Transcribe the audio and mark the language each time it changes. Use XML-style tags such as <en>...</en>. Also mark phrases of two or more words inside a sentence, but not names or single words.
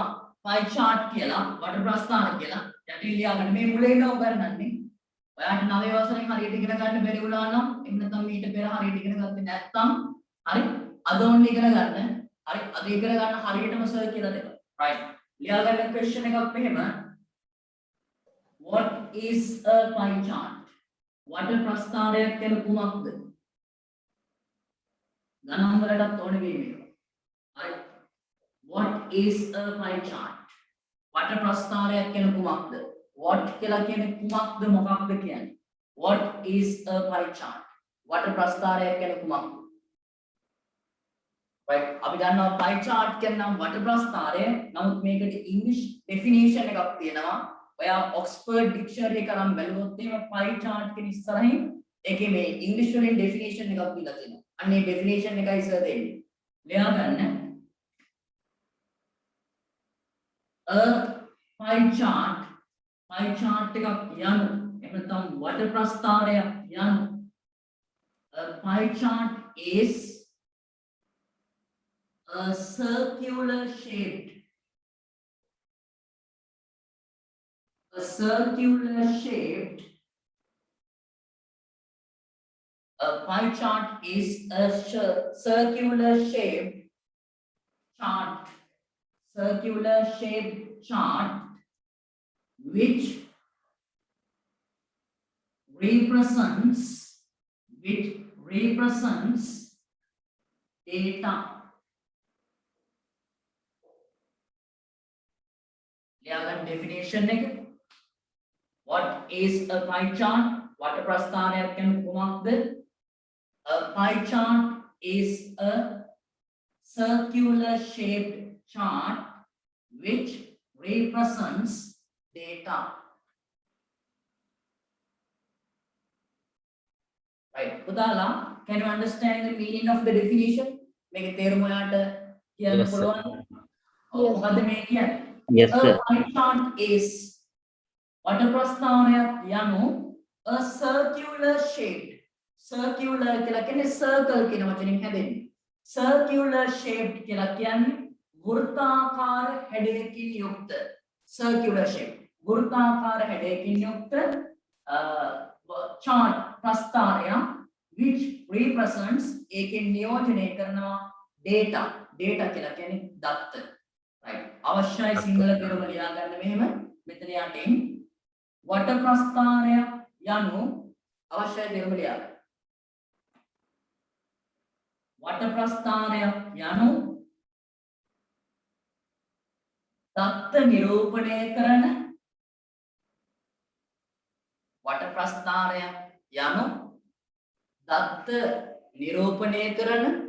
<en>pie chart</en> <si>කියලා water ප්‍රස්ථාන කියලා යටින් ලියාගන්න මේ මුලින්ම උගන්වන්නේ ඔයාට 9 වසරෙන් හරියට ඉගෙන ගන්න බැරි වුණා නම් එහෙම නැත්නම් ඊට පෙර හරියට ඉගෙන ගත්තේ නැත්නම් හරි අද ඕන්න ඉගෙන ගන්න හරි අද ඉගෙන ගන්න හරියටම සර් කියලා දෙනවා right ලියා ගන්න question එකක් මෙහෙම</si> <en>what is a pie chart</en> <si>වට ප්‍රස්ථාරයක් කියන්නේ කුමක්ද ගණන් වලටත් ඕනේ වෙයි මේක හරි</si> <en>what is a pie chart</en> <si>වට ප්‍රස්ථාරයක් කියන්නේ කුමක්ද what කියලා කියන්නේ කුමක්ද මොකක්ද කියන්නේ</si> <en>what is a pie chart</en> <si>වට ප්‍රස්ථාරයක් කියන්නේ කුමක්ද right අපි දන්නවා</si> <en>pie chart</en> <si>කියන්නේ නම් වට ප්‍රස්ථාරය නමුත් මේකට</si> <en>english definition</en> <si>එකක් තියෙනවා ඔයා ඔක්ස්ෆර්ඩ් ඩික්ෂනරි එක අරන් බැලුවොත් එහෙම</si> <en>pie chart</en> <si>කියන ඉස්සරහින් ඒකේ මේ english වලින් definition එකක් දීලා තියෙනවා අන්න ඒ definition එකයි සර් දෙන්නේ ලියා ගන්න</si> <en>a pie chart</en> <si>එකක් යනු එහෙම නැත්නම් වට ප්‍රස්ථාරයක් යනු</si> <en>a pie chart is a circular shaped a pie chart is a circular shaped chart which represents data ලියාගන්න definition එක what is a pie chart</en> <si>වට ප්‍රස්ථාරයක් කියන්නේ කුමක්ද</si> <en>a pie chart is a circular shaped chart which represents data right pudala can you understand the meaning of the definition</en> <si>මේකේ තේරුම ඔයාලට කියන්න පුළුවන්ද මොකද්ද මේ කියන්නේ</si> <en>Yes, a sir. pie chart is</en> <si>වට ප්‍රස්ථාරයක් යනු</si> <en>a circular shaped circular</en> <si>කියලා කියන්නේ</si> <en>circle</en> <si>කියන වචنين හැදෙන්නේ</si> <en>circular shaped</en> <si>කියලා කියන්නේ වෘත්තාකාර හැඩයකින් යුක්ත</si> <en>circular shape</en> <si>වෘත්තාකාර හැඩයකින් යුක්ත chart ප්‍රස්ථාරය</si> <en>which represents</en> <si>ඒකෙන් නියෝජනය කරනවා data කියලා කියන්නේ දත්ත right අවශ්‍යයි සිංහල තේරුම ලියා ගන්න මෙහෙම මෙතන යටින් වට ප්‍රස්ථාරය යනු අවශ්‍යයි තේරුම ලියා ගන්න වට ප්‍රස්ථාරය යනු දත්ත නිරූපණය කරන වට ප්‍රස්ථාරය යනු දත්ත නිරූපණය කරන</si>